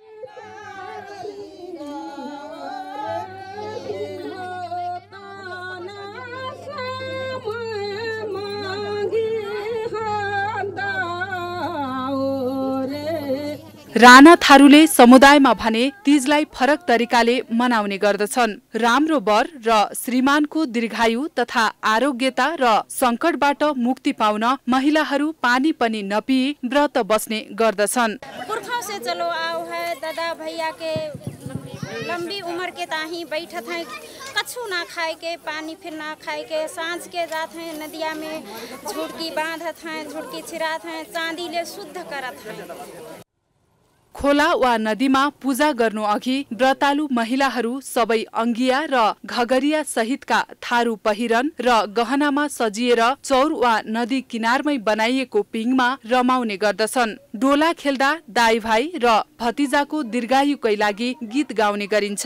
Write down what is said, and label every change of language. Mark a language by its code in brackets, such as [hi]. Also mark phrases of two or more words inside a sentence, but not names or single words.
[ne] राणा थारूले समुदायमा भने तीजलाई फरक तरिकाले मनाउने गर्दछन्। राम्रो वर र श्रीमानको दीर्घायु तथा आरोग्यता र संकटबाट मुक्ति पाउन महिलाहरू पानी पनि नपिई व्रत बस्ने गर्दछन्। [thr] पुरखों से चलो आओ है दादा भैया के लंबी उम्र के ताही बैठत हैं, कछु ना खाए के पानी फिर ना खाए के सांझ के जात हैं नदिया में झुड़की बांधत हैं, झुड़की छिरात हैं, चांदी ले शुद्ध करत हैं। [ne] खोला वा नदीमा पूजा गर्नु अघि व्रतालु महिलाहरू सबै अंगिया र घगरिया सहितका थारू पहिरन र गहनामा सजिएर चौर वा नदी किनारमै बनाइएको पिङमा रमाउने गर्दछन्। डोला खेल्दा दाइ भाइ र भतिजाको दीर्घायुकै लागि गीत गाउने गरिन्छ।